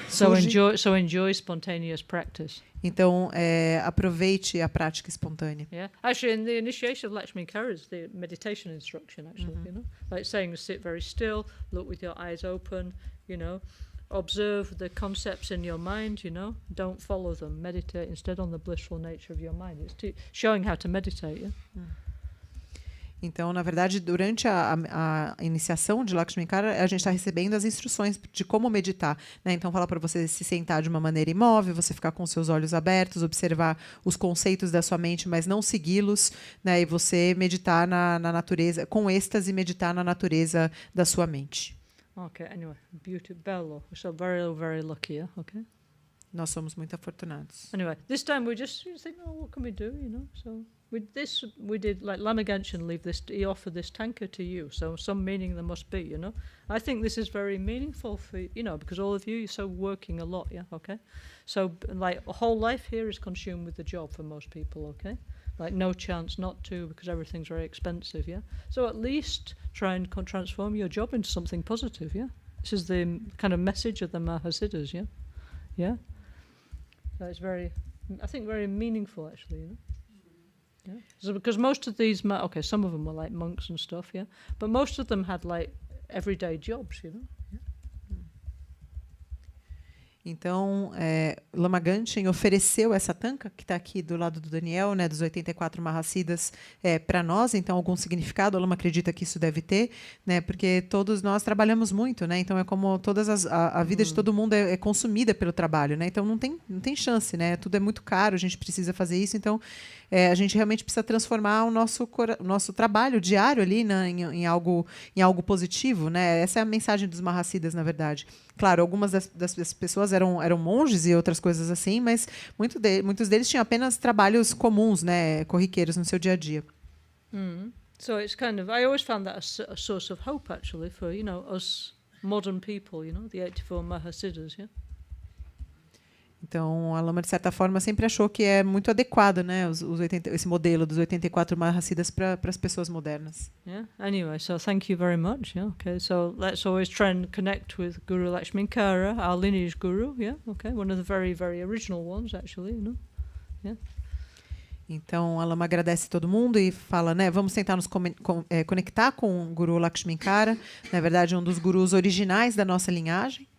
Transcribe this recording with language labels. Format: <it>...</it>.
<en>So enjoy spontaneous practice.</en> <pt>Então, aproveite a prática espontânea.</pt> <en>Yeah, actually, in the initiation of Lakshminkara is the meditation instruction. Actually, you know, like saying sit very still, look with your eyes open. You know, observe the concepts in your mind. You know, don't follow them. Meditate instead on the blissful nature of your mind. It's showing how to meditate. Yeah.</en> <pt>Então, na verdade, durante a iniciação de Lakshminkara, a gente está recebendo as instruções de como meditar, né? Então, fala para você se sentar de uma maneira imóvel, você ficar com seus olhos abertos, observar os conceitos da sua mente, mas não segui-los, né? E você meditar na natureza, com êxtase, meditar na natureza da sua mente.</pt> <en>Okay, anyway, beauty, bello. So very, very lucky, yeah? Okay.</en> <pt>Nós somos muito afortunados.</pt> <en>Anyway, this time we just think, oh, what can we do, you know? So we did, like Lama Genshin he offered this tanker to you, so some meaning there must be, you know? I think this is very meaningful for, you know, because all of you, you're so working a lot, yeah, okay? So, like, a whole life here is consumed with the job for most people, okay? Like, no chance not to, because everything's very expensive, yeah? So at least try and transform your job into something positive, yeah? This is the kind of message of the Mahasiddhas, yeah? Yeah? So it's very, I think, very meaningful, actually, you know? Yeah. So because most of these, some of them were like monks and stuff, yeah? But most of them had, like, everyday jobs, you know? Yeah.</en> <pt>Então, Lama Genshin ofereceu essa tanca, que está aqui do lado do Daniel, né, dos 84 Mahasiddhas, para nós. Então, algum significado, a Lama acredita que isso deve ter, né, porque todos nós trabalhamos muito, né, então é como a vida de todo mundo é consumida pelo trabalho, né, então não tem chance, né, tudo é muito caro, a gente precisa fazer isso, então a gente realmente precisa transformar o nosso trabalho diário ali, né, em algo positivo, né, essa é a mensagem dos Mahasiddhas, na verdade. Claro, algumas das pessoas eram monges e outras coisas assim, mas muitos deles tinham apenas trabalhos comuns, né, corriqueiros no seu dia a dia.</pt> <en>So it's kind of, I always found that a source of hope, actually, for, you know, us modern people, you know, the 84 Mahasiddhas, yeah?</en> <pt>Então, a Lama, de certa forma, sempre achou que é muito adequado, né, esse modelo dos 84 Mahasiddhas para as pessoas modernas.</pt> <en>Yeah. Anyway, so thank you very much. Yeah. Okay. So let's always try and connect with Guru Lakshminkara, our lineage guru. Yeah. Okay. One of the very, very original ones, actually. You know. Yeah.</en> <pt>Então, a Lama agradece todo mundo e fala, né, vamos tentar nos conectar com o Guru Lakshminkara, na verdade, um dos gurus originais da nossa linhagem.</pt>